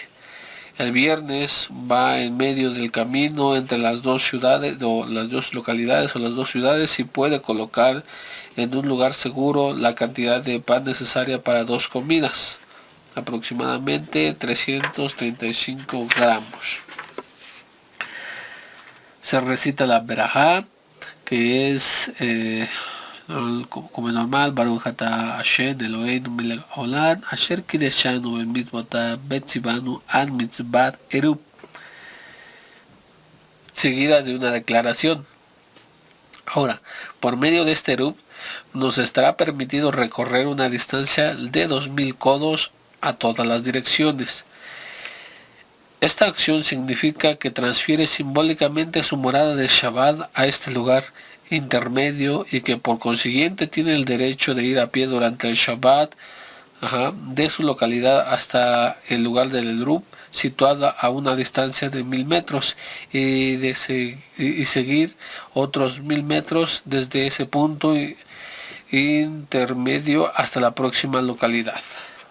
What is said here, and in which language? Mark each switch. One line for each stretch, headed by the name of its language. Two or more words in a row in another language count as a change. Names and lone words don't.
Spanish: El viernes va en medio del camino entre las dos ciudades, o las dos localidades o las dos ciudades, y puede colocar en un lugar seguro la cantidad de pan necesaria para 2 comidas, aproximadamente 335 gramos. Se recita la Berajá, que es como normal:
Hebrew: ברוך אתה השם אלוהינו מלך העולם אשר קדשנו במצוותיו וצונו על מצוות עירוב,
Spanish: seguida de una declaración. Ahora, por medio de este Eruv, nos estará permitido recorrer una distancia de 2000 codos a todas las direcciones. Esta acción significa que transfiere simbólicamente su morada de Shabbat a este lugar intermedio, y que por consiguiente tiene el derecho de ir a pie durante el Shabbat de su localidad hasta el lugar del Eruv, situada a una distancia de 1000 metros, y seguir otros 1000 metros desde ese punto intermedio hasta la próxima localidad.